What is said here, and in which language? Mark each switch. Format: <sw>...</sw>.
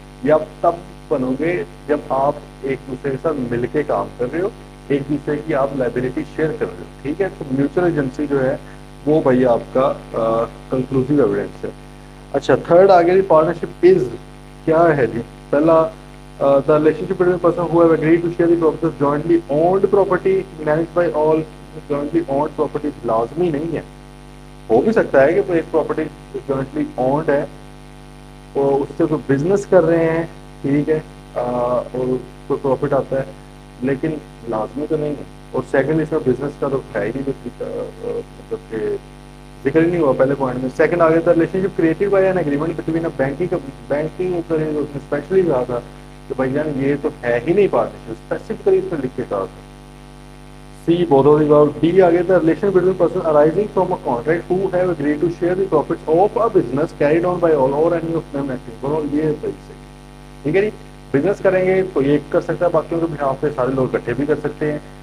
<ur>یہ آپ تب بنو گے جب آپ ایک دوسرے کے ساتھ مل کے کام کر رہے ہو, ایک دوسرے کی آپ لائبلٹی شیئر کر رہے ہو. ٹھیک ہے, تو میوچل ایجنسی جو ہے وہ بھائی آپ کا کنکلوسیو ایویڈنس ہے. اچھا, تھرڈ آگے پارٹنرشپ از کیا ہے جی.</ur> <en>پہلا, the relationship between person who have agreed to share the property jointly owned property managed by all. jointly owned property</en> <ur>لازمی نہیں ہے, ہو بھی سکتا ہے کہ ایک پراپرٹی جوائنٹلی اونڈ ہے اور اس سے کوئی بزنس کر رہے ہیں. ٹھیک ہے, اور کوئی پروفٹ آتا ہے, لیکن لازمی تو نہیں ہے. اور سیکنڈ, اس میں بزنس کا تو ہے ہی نہیں, مطلب کہ ذکر ہی نہیں ہوا پہلے پوائنٹ میں. سیکنڈ آگے تھا</ur> <en>relationship created by an agreement between banking</en> <ur>especially کہا تھا کہ بھائی جان یہ تو ہے ہی نہیں پارٹنرشپ, اسپیسیفکلی اس میں لکھ کے کہا تھا.</ur> <en>C both of the above. D</en> <ur>آگے تھا</ur> <en>Relation between person arising from a contract who have agreed to share the profits of a business carried on by all or any of them acting.</en> <ur>بولو یہ صحیح صحیح. ٹھیک ہے جی, business کریں گے تو یہ کر سکتا ہے, باقیوں کے بنا پہ سارے لوگ اکٹھے بھی کر سکتے ہیں.</ur>